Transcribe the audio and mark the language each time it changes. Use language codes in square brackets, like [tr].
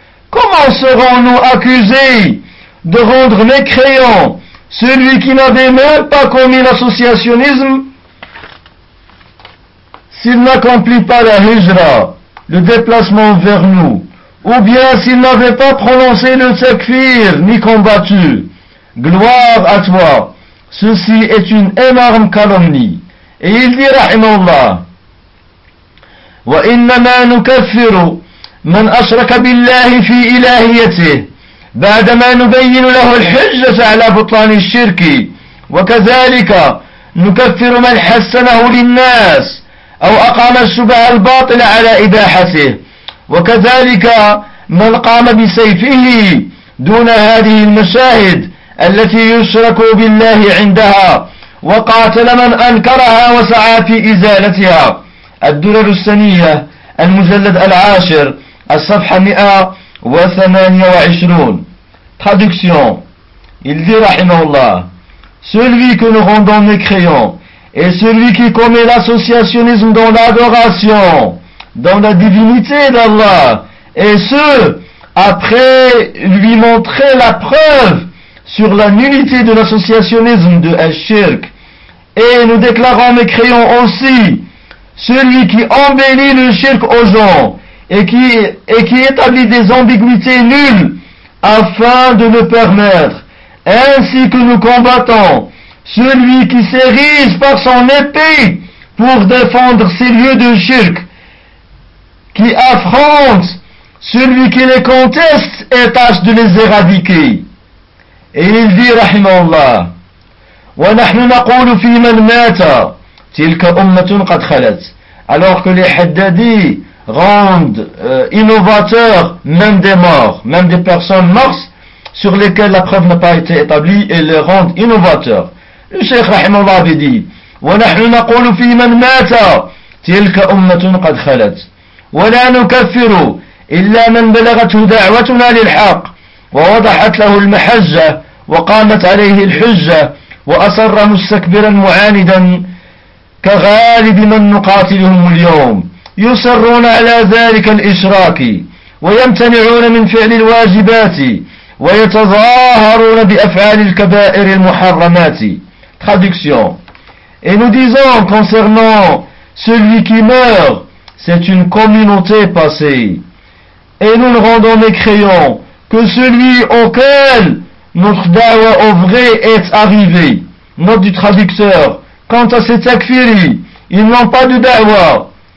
[fr] comment serons-nous accusés de rendre mécréant celui qui n'avait même pas commis l'associationnisme s'il n'accomplit pas la hijra, le déplacement vers nous, ou bien s'il n'avait pas prononcé le takfir ni combattu? Gloire à toi, ceci est une énorme calomnie. Et il dit, [ar] rahimallah, وَإِنَّمَا نُكَفِّرُ مَنْ أَشْرَكَ بِاللَّهِ فِي إِلَهِيَتِهِ بعدما نبين له الحجة على بطلان الشرك، وكذلك نكفر من حسنه للناس أو أقام الشبه الباطل على إباحته، وكذلك من قام بسيفه دون هذه المشاهد التي يشرك بالله عندها، وقاتل من أنكرها وسعى في إزالتها. الدرر السنية، المجلد العاشر، الصفحة 128. [fr] Traduction, il dit, rahimahullah, celui que nous rendons mécréant est celui qui commet l'associationnisme dans l'adoration, dans la divinité d'Allah, et ce, après lui montrer la preuve sur la nullité de l'associationnisme de Al-Shirk. Et nous déclarons et créons aussi celui qui embellit le shirk aux gens et qui établit des ambiguïtés nulles afin de le permettre. Ainsi que nous combattons celui qui s'érige par son épée pour défendre ces lieux de shirk, qui affronte celui qui les conteste et tâche de les éradiquer. Et il dit, [ar] rahimallah, ونحن نقول في من مات تلك أمة قد خلت. [fr] Alors que les Haddadi rendent innovateurs même des morts, même des personnes mortes sur lesquelles la preuve n'a pas été établie, et les rendent innovateurs. Le Cheikh Rahimallah avait dit, [ar] ونحن نقول في من مات تلك أمة قد خلت ولا نكفر إلا من بلغته دعوتنا للحق ووضحت له المحجة وقامت عليه الحجة وأصر مستكبرا معاندا كغالب من نقاتلهم اليوم يصرون على ذلك الإشراك ويمتنعون من فعل الواجبات ويتظاهرون بأفعال الكبائر المحرمات. [fr] Traduction. Et nous disons concernant celui qui meurt, c'est une communauté passée. Et nous ne rendons mécréant que celui auquel notre da'wa au vrai est arrivée. Note du traducteur, quant à ces takfiris, ils n'ont pas de da'wa.